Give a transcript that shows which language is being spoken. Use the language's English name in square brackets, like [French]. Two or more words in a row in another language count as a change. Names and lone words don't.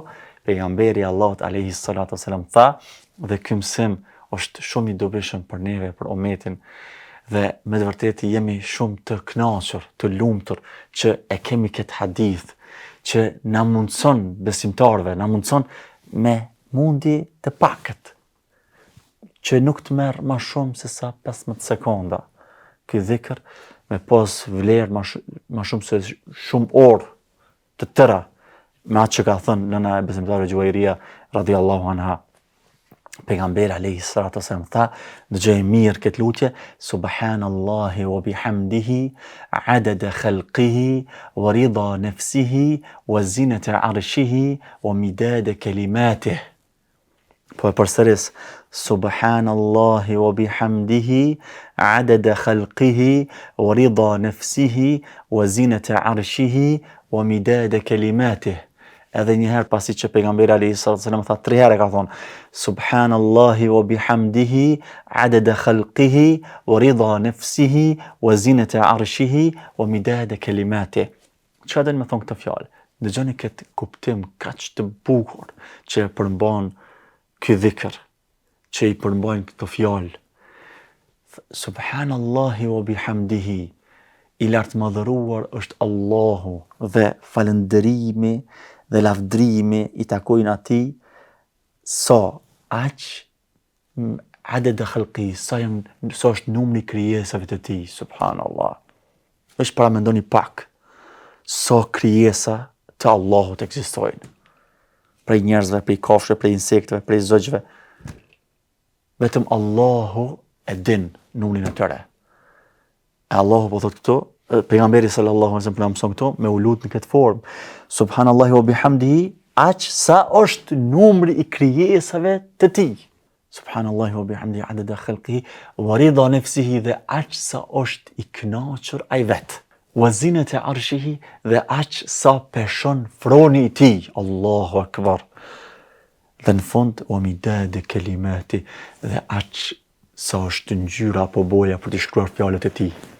[Albanian] Pejgamberi Allahut [Arabic] عليه الصلاة والسلام [Albanian] tha, dhe ky mësim është shumë i dobishëm për neve, për umetin, dhe me të vërtetë jemi shumë të kënaqur, të lumtur që e kemi këtë hadith, që na mundson besimtarve, na mundson me mundi të pakët, që nuk të merr më shumë se sa 15 sekonda. Ky dhikr me pas vlerë më shumë se shumë orë të tëra, me atë që ka thënë nëna e besimtarëve Juwairia [Arabic] رضي الله عنها. [Albanian] Pejgamberi [Arabic] عليه الصلاة والسلام [Albanian] tha, dëgjoj mirë këtë lutje, [Arabic] سبحان الله وبحمده عدد خلقه ورضا نفسه وزنة عرشه ومداد كلماته. [Albanian] Po e përsëris, [Arabic] سبحان الله وبحمده عدد خلقه ورضا نفسه وزنة عرشه ومداد كلماته. [Albanian] Edhe njëherë pasi që pejgamberi [Arabic] عليه الصلاة والسلام [Albanian] tha 3 herë, ka thonë [Arabic] سبحان الله وبحمده عدد خلقه ورضا نفسه وزنة عرشه ومداد كلماته. [Albanian] Çfarë do të më thonë këtë fjalë? Dëgjoni këtë kuptim kaq të bukur që e përmban ky dhikr, që i përmbajnë këto fjalë. [Arabic] سبحان الله وبحمده, [Albanian] i lartëmadhëruar është Allahu dhe falënderimi dhe lavdrimi i takojnë atij, sa aq [Arabic] عدد خلق, [Albanian] sa është numri krijesave të tij, subhanallah. Është para mendoni pak sa krijesa të Allahut ekzistojnë. Prej njerëzve, prej kafshëve, prej insekteve, prej zogjve. Vetëm Allahu e din numrin e tyre. E Allahu po thot këtu, pejgamberi [Arabic] صلى الله عليه وسلم [Albanian] na mëson këtu me u lut në këtë formë. [Arabic] سبحان الله وبحمده, [Albanian] aq sa është numri i krijesave të tij. [Arabic] سبحان الله وبحمده عدد خلقه ورضا نفسه, [Albanian] dhe aq sa është i kënaqur ai vet. [Arabic] وزنة عرشه, [Albanian] dhe aq sa peshon froni i tij. [Arabic] الله أكبر. [Albanian] Dhe në fund [Arabic] ومداد كلمات, [Albanian] dhe aq sa është ngjyra apo boja për të shkruar fjalët e tij.